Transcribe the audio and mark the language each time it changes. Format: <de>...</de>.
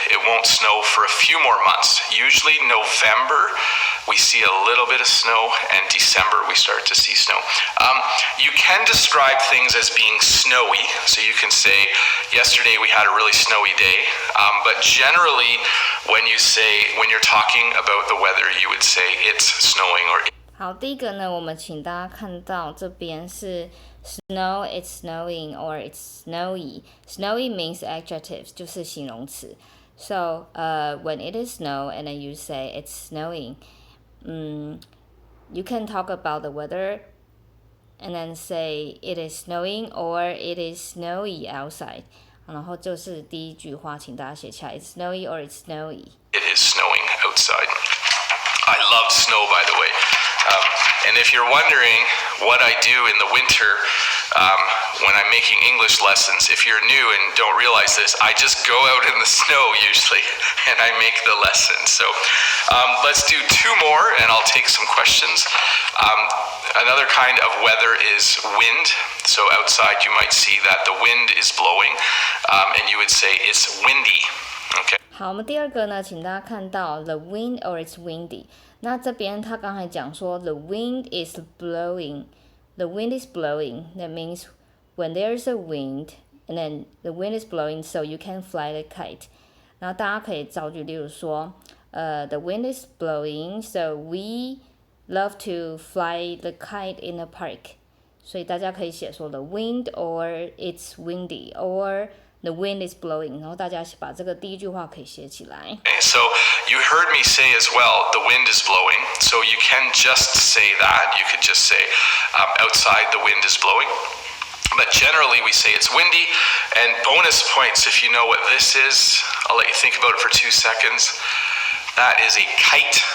<en>It won't snow for a few more months. Usually November we see a little bit of snow, and December we start to see snow. You can describe things as being snowy, so you can say, yesterday we had a really snowy day, but generally when you're talking about the weather, you would say it's snowing or</en> <zh>好，第一个呢，我们请大家看到这边是</zh> <en>snow, it's snowing, or it's snowy. Snowy means adjectives，</en> <zh>就是形容词。</zh> <en>So, when it is snow and then you say it's snowing, you can talk about the weather and then say it is snowing or it is snowy outside.</en> <zh>然后就是第一句话，请大家写起来 ：</zh> <en>It's snowy or it's snowy. it is snowing outside. I love snow, by the way. And if you're wondering what I do in the winter when I'm making English lessons, if you're new and don't realize this, I just go out in the snow usually and I make the lesson. So let's do two more and I'll take some questions. Another kind of weather is wind. So outside you might see that the wind is blowing and you would say it's windy. Okay.</en> <zh>好，我们第二个呢，请大家看到</zh> <en>the wind or it's windy。</en> <zh>那这边他刚才讲说</zh> <en>the wind is blowing，the wind is blowing. That means when there's a wind and then the wind is blowing, so you can fly the kite.</en> <zh>然后大家可以造句，例如说，</zh> <en>the wind is blowing, so we love to fly the kite in the park.</en> <zh>所以大家可以写说</zh> <en>the wind or it's windy or the wind is blowing，</en> <zh>然后大家把这个第一句话可以写起来。</zh> <en>Okay, so you heard me say as well, the wind is blowing. So you can just say that. You could just say, outside the wind is blowing. But generally we say it's windy. And bonus points if you know what this is. I'll let you think about it for 2 seconds. That is a kite.</en>